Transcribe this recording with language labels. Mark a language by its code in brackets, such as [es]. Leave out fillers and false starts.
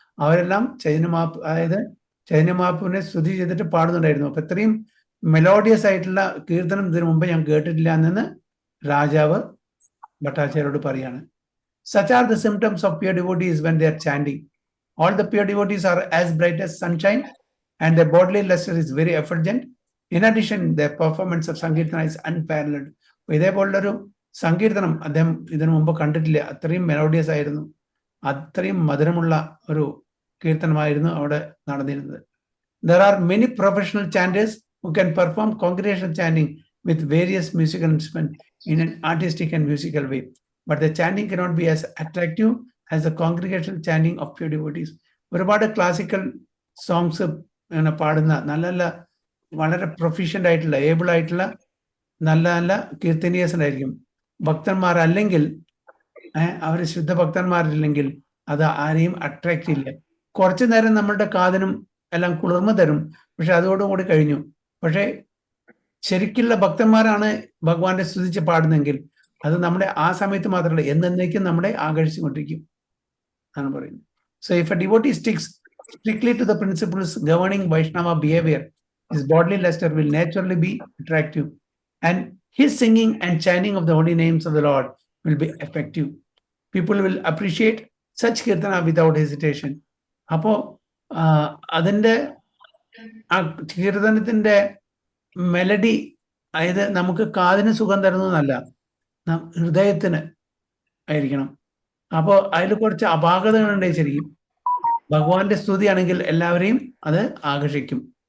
[ml] അവരെല്ലാം ചൈതന്യ മഹാപ്രഭുവിനെ സ്തുതി ചെയ്തിട്ട് പാടുന്നുണ്ടായിരുന്നു. അപ്പൊ ഇത്രയും മെലോഡിയസ് ആയിട്ടുള്ള കീർത്തനം ഇതിനു മുമ്പ് ഞാൻ കേട്ടിട്ടില്ല എന്ന് രാജാവ് ഭട്ടാചാര്യോട് പറയാണ്. [en] Such are the symptoms of pure devotees when they are chanting. All the pure devotees are as bright as sunshine and their bodily luster is very effulgent. In addition, their performance of Sankirtana is unparalleled. [ml] ഇതേപോലുള്ളൊരു സങ്കീർത്തനം അദ്ദേഹം ഇതിനു മുമ്പ് കണ്ടിട്ടില്ല. അത്രയും melodious ആയിരുന്നു, അത്രയും മധുരമുള്ള ഒരു കീർത്തനമായിരുന്നു അവിടെ നടന്നിരുന്നത്. [en] There are many professional chanters who can perform congregational chanting with various musical instruments in an artistic and musical way. But the chanting cannot be as attractive as the congregational chanting of pure devotees. [ml] ഒരുപാട് classical songs പാടുന്ന നല്ല നല്ല വളരെ proficient ആയിട്ടുള്ള able ആയിട്ടുള്ള നല്ല നല്ല കീർത്തനീയസ് ഉണ്ടായിരിക്കും. ഭക്തന്മാരല്ലെങ്കിൽ അവർ ശുദ്ധ ഭക്തന്മാരില്ലെങ്കിൽ അത് ആരെയും അട്രാക്ട് ചെയ്യില്ല. കുറച്ചു നേരം നമ്മളുടെ കാതിനും എല്ലാം കുളിർമ തരും, പക്ഷെ അതോടുകൂടി കഴിഞ്ഞു. പക്ഷെ ശരിക്കുള്ള ഭക്തന്മാരാണ് ഭഗവാന്റെ സ്തുതിച്ച് പാടുന്നെങ്കിൽ അത് നമ്മുടെ ആ സമയത്ത് മാത്രമല്ല, എന്നേക്കും നമ്മളെ ആകർഷിച്ചുകൊണ്ടിരിക്കും എന്നാണ് പറയുന്നത്. [en] So if a devotee sticks strictly to the principles governing Vaishnava behavior, his bodily luster will naturally be attractive and his singing and chanting of the holy names of the Lord will be effective. People will appreciate such kirtana without hesitation. [ml] അപ്പോ അതിൻ്റെ ആ കീർത്തനത്തിന്റെ melody, അതായത് നമുക്ക് കാതിന് സുഖം തരുന്നതല്ല, ഹൃദയത്തിന് ആയിരിക്കണം. അപ്പോൾ അതിൽ കുറച്ച് അപാകതകളുണ്ടെങ്കിൽ ശരിക്കും ഭഗവാന്റെ സ്തുതിയാണെങ്കിൽ എല്ലാവരെയും അത് ആകർഷിക്കും.